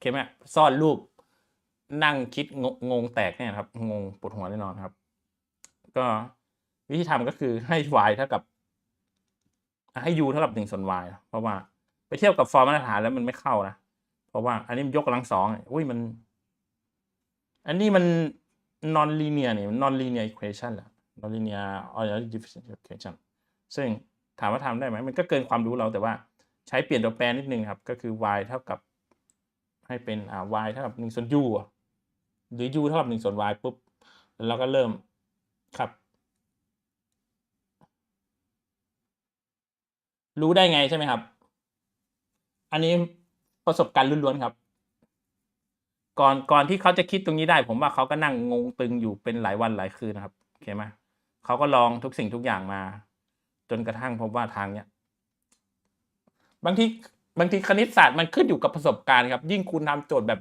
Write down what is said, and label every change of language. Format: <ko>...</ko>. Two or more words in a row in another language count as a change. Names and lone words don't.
<th>ไหมซ่อนรูปนั่งคิดงงแตกเนี่ยครับงงปวดหัวแน่นอนครับก็วิธีทำก็คือให้ y เท่ากับให้ u เท่ากับ1ส่วน y เพราะว่าไปเทียบกับฟอร์มมาตรฐานแล้วมันไม่เข้านะเพราะว่าอันนี้มันยกกำลัง2อุ้ยมันอันนี้มัน</th> <en>non linear</en> <th>เนี่ย</th> <en>non linear equation</en> <th>แหละ</th> <en>non linear differential equation</en> <th>ซึ่งถามว่าทำได้ไหมมันก็เกินความรู้เราแต่ว่าใช้เปลี่ยนตัวแปรนิดนึงครับก็คือ y เท่ากับให้เป็นy เท่ากับ1ส่วน u หรือ u เท่ากับ1ส่วน y ปุ๊บแล้วเราก็เริ่มครับ รู้ได้ไงใช่ไหมครับอันนี้ประสบการณ์ล้วนๆครับก่อนที่เขาจะคิดตรงนี้ได้ผมว่าเขาก็นั่งงงตึงอยู่เป็นหลายวันหลายคืนนะครับโอเคไหมเขาก็ลองทุกสิ่งทุกอย่างมาจนกระทั่งพบว่าทางเนี้ยบางทีคณิตศาสตร์มันขึ้นอยู่กับประสบการณ์ครับยิ่งคุณทำโจทย์แบบ</th>